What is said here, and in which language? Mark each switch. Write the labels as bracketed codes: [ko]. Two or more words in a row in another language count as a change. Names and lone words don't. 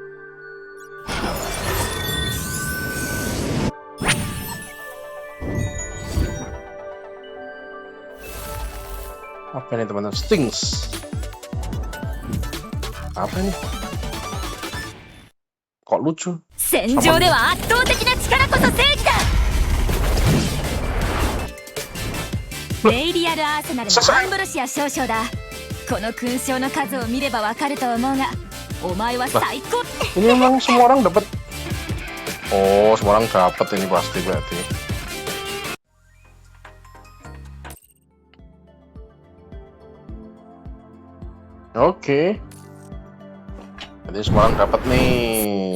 [id] Apa ini teman-teman? Stings. Apa ini? Kok lucu? [ja] 戦場では圧倒的な力こそ正義だ。レイリアルアーセナルのアンブロシア少将だ。この勲章の数を見ればわかると思うが、お前は最高。 [id] Ini emang semua orang dapat. Oh, semua orang dapat ini pasti berarti. Oke. Berarti semua orang dapat nih.